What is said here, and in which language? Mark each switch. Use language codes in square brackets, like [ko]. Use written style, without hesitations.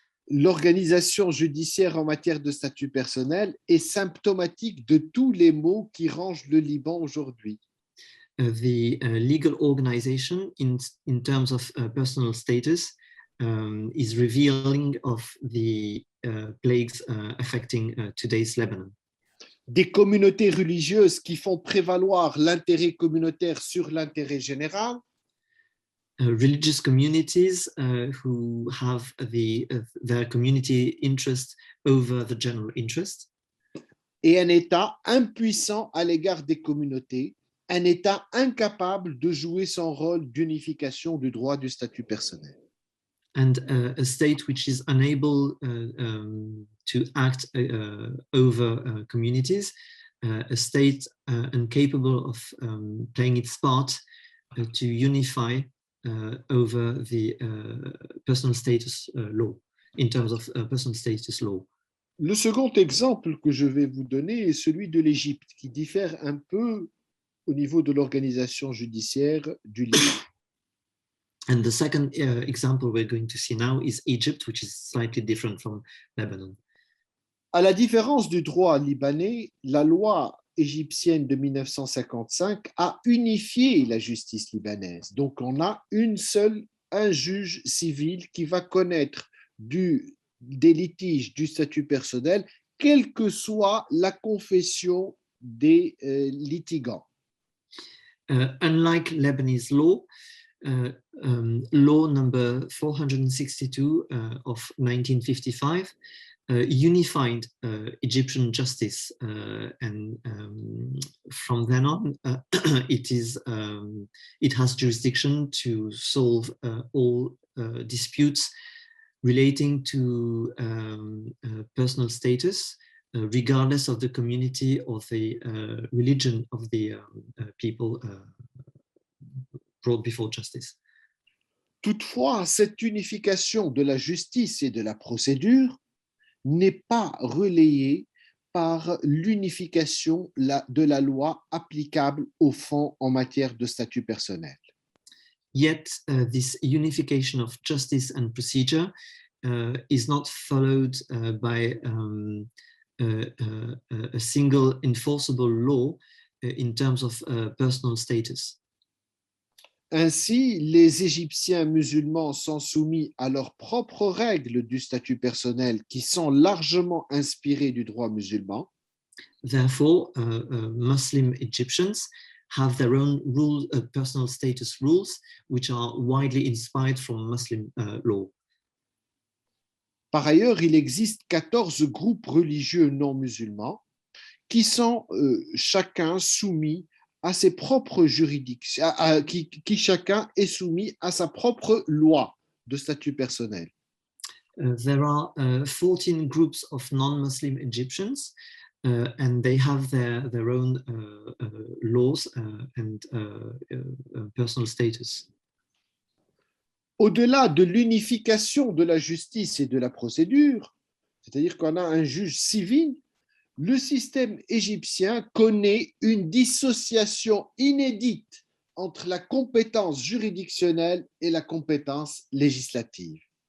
[fr] L'organisation judiciaire en matière de statut personnel est symptomatique de tous les maux qui rangent le Liban aujourd'hui. [en] The legal organization in terms of personal status is revealing of the plagues affecting today's Lebanon. [fr] Des communautés religieuses qui font prévaloir l'intérêt communautaire sur l'intérêt général. [en] Religious communities who have their community interest over the general interest. [fr] Et un État impuissant à l'égard des communautés, un État incapable de jouer son rôle d'unification du droit du statut personnel. [en] And a state which is unable to act over communities, a state incapable of playing its part to unify over the personal status law, in terms of personal status law. [fr] Le second exemple que je vais vous donner est celui de l'Égypte, qui diffère un peu au niveau de l'organisation judiciaire du Liban. [en] And the second example we're going to see now is Egypt, which is slightly different from Lebanon. [fr] À la différence du droit libanais, la loi égyptienne de 1955 a unifié la justice libanaise. Donc, on a un juge civil qui va connaître des litiges du statut personnel, quelle que soit la confession des litigants. [en] Unlike Lebanese law, law number 462 of 1955 unified Egyptian justice, and from then on, it has jurisdiction to solve all disputes relating to personal status, regardless of the community or the religion of the people brought before justice. [fr] Toutefois, cette unification de la justice et de la procédure n'est pas relayée par l'unification de la loi applicable au fond en matière de statut personnel. [en] Yet, this unification of justice and procedure is not followed by a single enforceable law in terms of personal status. [fr] Ainsi, les Égyptiens musulmans sont soumis à leurs propres règles du statut personnel qui sont largement inspirées du droit musulman. [en] Therefore, Muslim Egyptians have their own personal status rules, which are widely inspired from Muslim law. [fr] Par ailleurs, il existe 14 groupes religieux non musulmans qui sont chacun soumis à ses propres juridictions, qui chacun est soumis à sa propre loi de statut personnel. [en] There are 14 groups of non-Muslim Egyptians, and they have their own laws and personal status. [fr] Au-delà de l'unification de la justice et de la procédure, c'est-à-dire qu'on a un juge civil, le système égyptien connaît une dissociation inédite entre la compétence juridictionnelle et la compétence législative.